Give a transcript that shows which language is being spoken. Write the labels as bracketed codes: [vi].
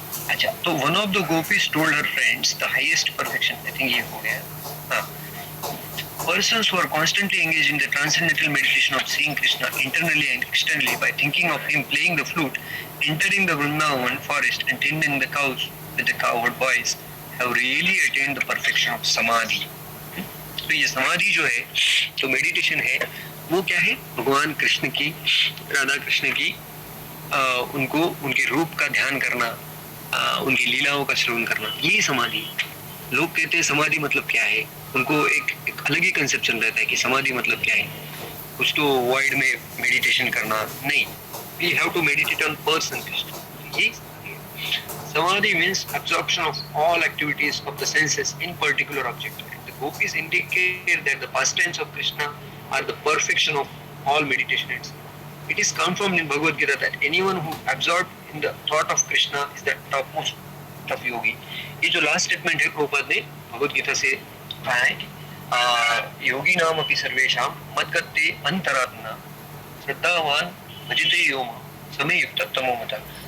[hi] अच्छा, तो [en] one of the gopis told her friends the highest perfection, I think [hi] ये हो गया, हाँ, [en] persons who are constantly engaged in the transcendental meditation of seeing Krishna internally and externally by thinking of him playing the flute, entering the Vrindavan forest and tending the cows with the cowherd boys have really attained the perfection of samadhi. [hi] तो ये समाधि जो है, जो meditation है, वो क्या है? भगवान कृष्ण की, राधा कृष्ण की उनको उनके रूप का ध्यान करना, उनकी लीलाओं का श्रवण करना, ये समाधि। लोग कहते हैं समाधि मतलब क्या है, उनको एक अलग ही कंसेप्शन रहता है कि समाधि मतलब क्या है, कुछ तो वाइड में मेडिटेशन करना नहीं, [en] We have to meditate on person Krishna. ये samadhi means absorption of all activities of the senses in particular object. The gopis indicate that the pastimes of Krishna are the perfection of all meditations. It is confirmed in Bhagavad Gita that anyone who absorbed in the thought of Krishna is the topmost of yogi. [hi] ये जो last statement है प्रभुपाद ने भगवद गीता से कहा है, [sa] योगी नाम अपि सर्वेषां मद्गते अंतरात्मना श्रद्धावान भजते यो मां समय युक्त तमो मता।